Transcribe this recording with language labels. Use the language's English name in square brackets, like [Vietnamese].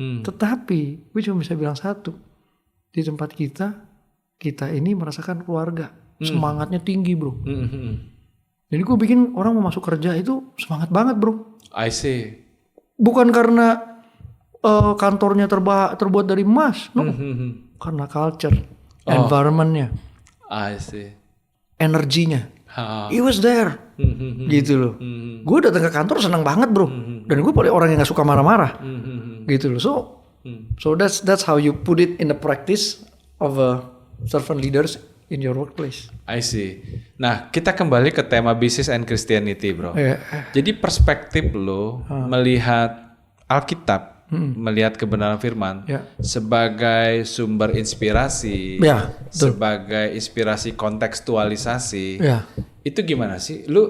[Indonesian] Tetapi gue cuma bisa bilang satu, di tempat kita ini merasakan keluarga, semangatnya tinggi bro. Jadi gue bikin orang mau masuk kerja itu semangat banget bro. [English] I see. [Indonesian] Bukan karena kantornya terbuat dari emas, no. Karena culture, environmentnya, [English] I see. [Indonesian] energinya, [English] it was there, [Indonesian] gitu loh. Gue datang ke kantor senang banget bro, dan gue paling orang yang nggak suka marah-marah, gitu loh. [English] So that's how you put it in the practice of a servant leaders in your workplace. I see. [Indonesian] Nah, kita kembali ke tema business and Christianity, bro. Jadi perspektif lo melihat Alkitab, melihat kebenaran firman sebagai sumber inspirasi, sebagai inspirasi kontekstualisasi. Itu gimana sih?